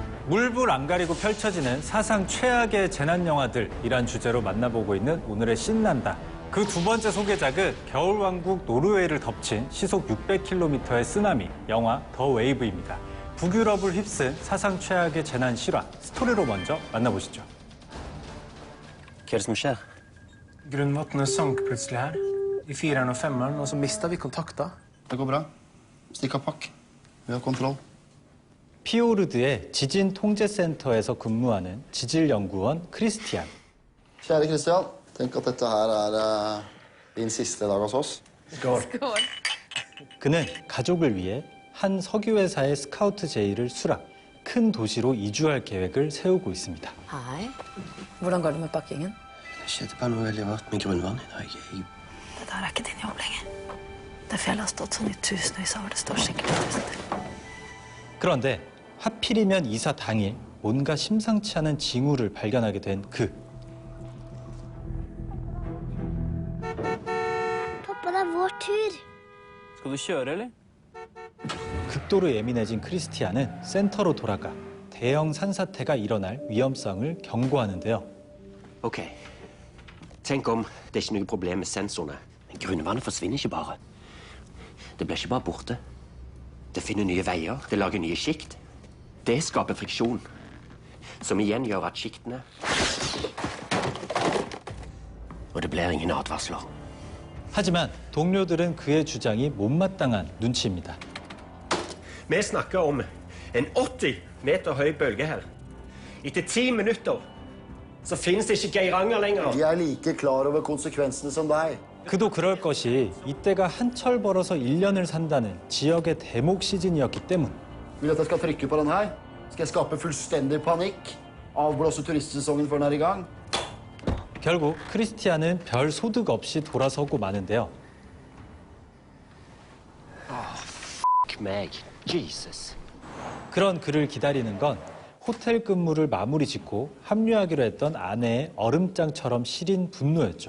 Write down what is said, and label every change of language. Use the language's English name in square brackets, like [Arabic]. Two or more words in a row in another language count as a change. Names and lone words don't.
[Korean] 물불 안 가리고 펼쳐지는 사상 최악의 재난 영화들이란 주제로 만나보고 있는 오늘의 신난다. 그 두 번째 소개작은 겨울왕국 노르웨이를 덮친 시속 600km의 쓰나미, 영화 더 웨이브입니다. 북유럽을 휩쓴 사상 최악의 재난 실화, 스토리로 먼저 만나보시죠. [Norwegian] Hva er det som skjer? Grunnvannet sank plutselig her. I 4-eren og 5-eren, og så mistet vi kontakta. Det går bra. Stikk av pakk. Vi har kontroll. [Korean] 피오르드의 지진 통제센터에서 근무하는 지질연구원 크리스티안. [Norwegian] Kjære Kristian, tenk at dette her er din siste dag hos oss. [Korean] 그는 가족을 위해 한 석유회사의 스카우트 제의를 수락, 큰 도시로 이주할 계획을 세우고 있습니다. [Norwegian] Hei. Hvordan går det med pakkingen? Det skjedde bare noe veldig rart med grunnvannet i dag. Det der er ikke din jobb lenger. Det fjellet har stått sånn i tusenvis av år. Det står skikkelig tusen til. [Korean] 그런데 하필이면 이사 당일 뭔가 심상치 않은 징후를 발견하게 된 그. [Norwegian] Pappa, det er vår tur. Skal du kjøre, eller? [Korean] 극도로 예민해진 크리스티안은 센터로 돌아가 대형 산사태가 일어날 위험성을 경고하는데요. [Norwegian] Ok. Tenk om det er ikke noe problem med sensorene. Men grunnvannet forsvinner ikke bare. Det blir ikke bare borte. Det finner nye veier, det lager nye sjikt. Det skaper friksjon, som igjen gjør at sjiktene... Og det blir ingen advarsler. [Korean] 하지만 동료들은 그의 주장이 못마땅한 눈치입니다. [Norwegian] Vi snakker om en 80 meter høy bølge her. Etter 10 minutter så finnes det ikke Geiranger lenger. De er like klar over konsekvensene som deg. [Korean] 그도 그럴 것이 이때가 한철 벌어서 1년을 산다는 지역의 대목 시즌이었기 때문. [Norwegian] Vil du at jeg skal trykke på den her? Skal jeg skape fullstendig panikk? Avblåse turistsesongen før den er i gang? [Korean] 결국 크리스티안은 별 소득 없이 돌아서고 마는데요. [Norwegian] meg. Jesus. [Korean] 그런 그를 기다리는 건 호텔 근무를 마무리 짓고 합류하기로 했던 아내의 얼음장처럼 시린 분노였죠.